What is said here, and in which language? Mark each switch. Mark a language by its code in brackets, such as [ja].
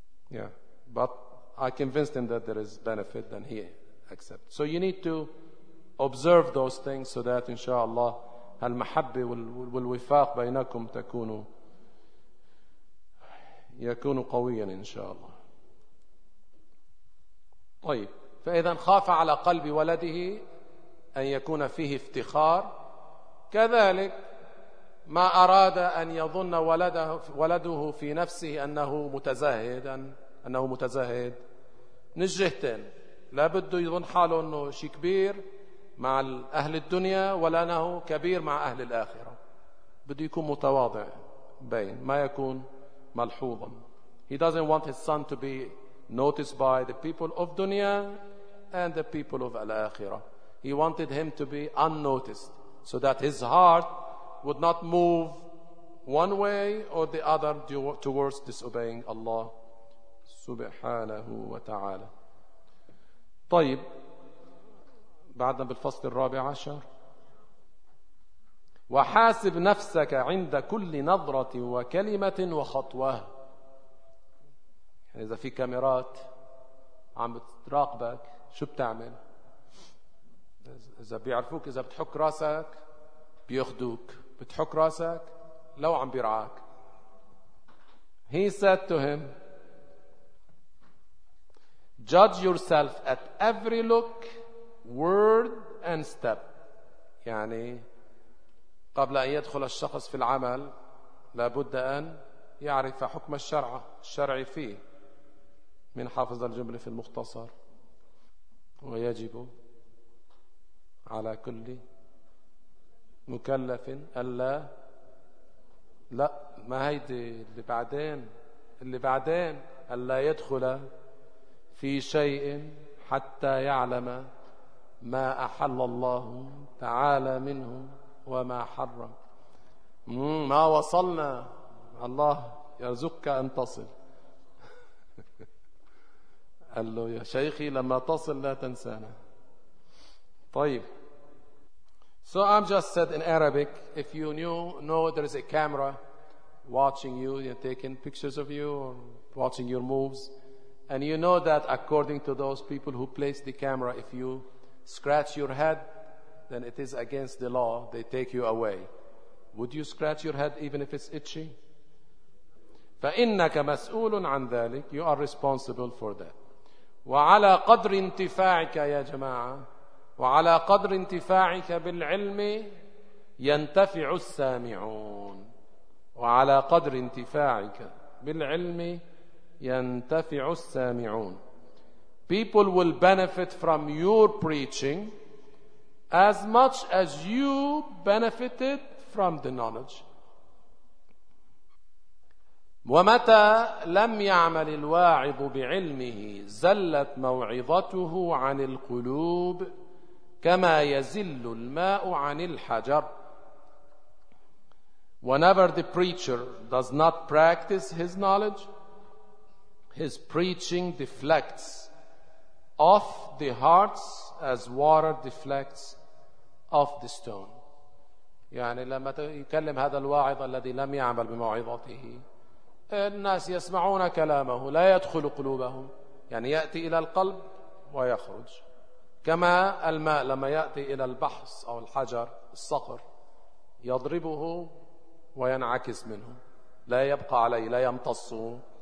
[en] Yeah, but I convinced him that there is benefit, then he accepts. So you need to observe those things so that [ar] inshallah al-mahabbi [en] will [ar] wifaq baynakum yakunu qawiyan inshallah. طيب فإذا خاف على قلب ولده أن يكون فيه افتخار كذلك ما أراد أن يظن ولده في نفسه أنه متزاهد أنه متزهد نجهتين لا بده يظن حاله أنه شيء كبير مع أهل الدنيا ولا أنه كبير مع أهل الآخرة بده يكون متواضع بين ما يكون ملحوظا. [en] He doesn't want his son to be noticed by the people of dunya and the people of al-akhirah. He wanted him to be unnoticed so that his heart would not move one way or the other towards disobeying Allah سبحانه وتعالى. طيب [ar] بعدنا بالفصل الرابع عشر. وحاسب نفسك عند كل نظرة وكلمة وخطوة. يعني إذا في كاميرات عم بتراقبك شو بتعمل؟ إذا بيعرفوك إذا بتحك راسك بيخدوك، بتحك راسك لو عم بيرعاك. [en] He said to him, judge yourself at every look, word and step. [ar] يعني قبل أن يدخل الشخص في العمل لابد أن يعرف حكم الشرع الشرعي فيه. من حافظ الجملة في المختصر؟ ويجب على كل مكلف ألا، لا ما هيدي اللي بعدين، اللي بعدين، ألا يدخل في شيء حتى يعلم ما أحل الله تعالى منه وما حرم. ما وصلنا، الله يرزقك أن تصل. قال له يا شيخي لما تصل لا تنسانا. طيب. [en] So I'm just said in Arabic, if you know there is a camera watching you, you're taking pictures of you or watching your moves, and you know that according to those people who place the camera, if you scratch your head, then it is against the law, they take you away. Would you scratch your head even if it's itchy? [ar] فإنك مسؤول عن ذلك. [en] You are responsible for that. [ar] وعلى قدر انتفاعك يا جماعة، وعلى قدر انتفاعك بالعلم ينتفع السامعون، وعلى قدر انتفاعك بالعلم ينتفع السامعون. [en] People will benefit from your preaching as much as you benefited from the knowledge. [ar] ومتى لم يعمل الواعظ بعلمه زلت موعظته عن القلوب كما يزل الماء عن الحجر. [en] Whenever the preacher does not practice his knowledge, his preaching deflects off the hearts as water deflects off the stone. [ar] يعني لما يكلم هذا الواعظ الذي لم يعمل بموعظته، الناس يسمعون كلامه لا يدخل قلوبهم، يعني يأتي إلى القلب ويخرج، كما الماء لما يأتي إلى البحص أو الحجر الصقر يضربه وينعكس منه، لا يبقى عليه، لا يمتصه.